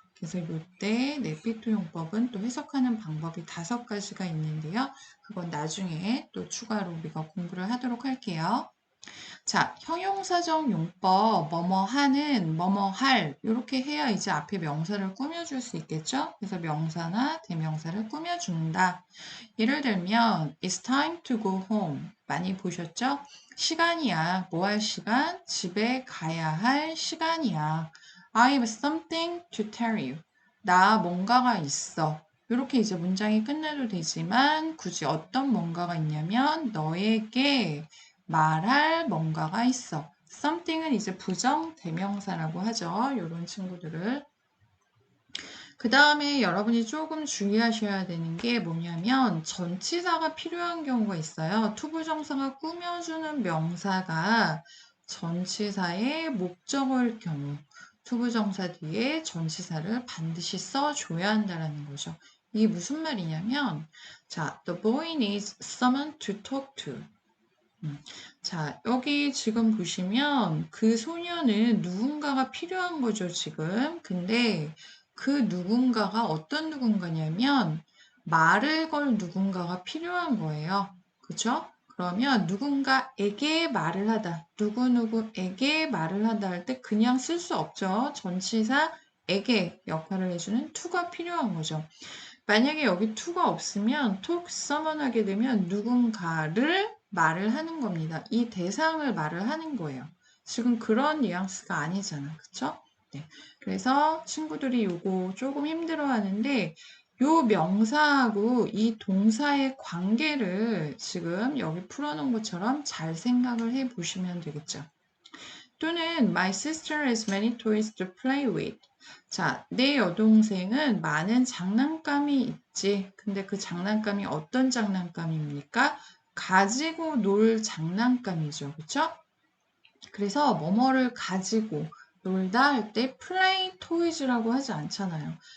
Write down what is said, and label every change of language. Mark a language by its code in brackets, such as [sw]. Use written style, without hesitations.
[ko] 그래서 이때 삐투 용법은 또 해석하는 방법이 5가지가 있는데요. 그건 나중에 또 추가로 우리가 공부를 하도록 할게요. 자, 형용사적 용법, 뭐뭐 하는, 뭐뭐 할, 이렇게 해야 이제 앞에 명사를 꾸며줄 수 있겠죠? 그래서 명사나 대명사를 꾸며준다. 예를 들면, [en] It's time to go home. [ko] 많이 보셨죠? 시간이야. 뭐 할 시간? 집에 가야 할 시간이야. [en] I have something to tell you. [ko] 나 뭔가가 있어. 이렇게 이제 문장이 끝내도 되지만 굳이 어떤 뭔가가 있냐면 너에게 말할 뭔가가 있어. something은 이제 부정 대명사라고 하죠. 이런 친구들을. 그 다음에 여러분이 조금 주의하셔야 되는 게 뭐냐면 전치사가 필요한 경우가 있어요. 투부정사가 꾸며주는 명사가 전치사의 목적어일 경우 투부정사 뒤에 전치사를 반드시 써줘야 한다는 거죠. 이게 무슨 말이냐면 자, [en] the boy needs someone to talk to. [ko] 자, 여기 지금 보시면 그 소녀는 누군가가 필요한 거죠, 지금. 근데 그 누군가가 어떤 누군가냐면 말을 걸 누군가가 필요한 거예요. 그쵸? 그러면 누군가에게 말을 하다, 누구누구에게 말을 하다 할 때 그냥 쓸 수 없죠. 전치사에게 역할을 해주는 to가 필요한 거죠. 만약에 여기 to가 없으면 [en] talk someone [ko] 하게 되면 누군가를 말을 하는 겁니다. 이 대상을 말을 하는 거예요. 지금 그런 뉘앙스가 아니잖아. 그쵸? 네. 그래서 친구들이 요거 조금 힘들어 하는데 요 명사하고 이 동사의 관계를 지금 여기 풀어놓은 것처럼 잘 생각을 해 보시면 되겠죠. 또는 [en] My sister has many toys to play with. [ko] 자, 내 여동생은 많은 장난감이 있지. 근데 그 장난감이 어떤 장난감입니까? 가지고 놀 장난감이죠. 그쵸? 그래서 뭐뭐를 가지고 놀다 할 때 [en] play toys [ko] 라고 하지 않잖아요.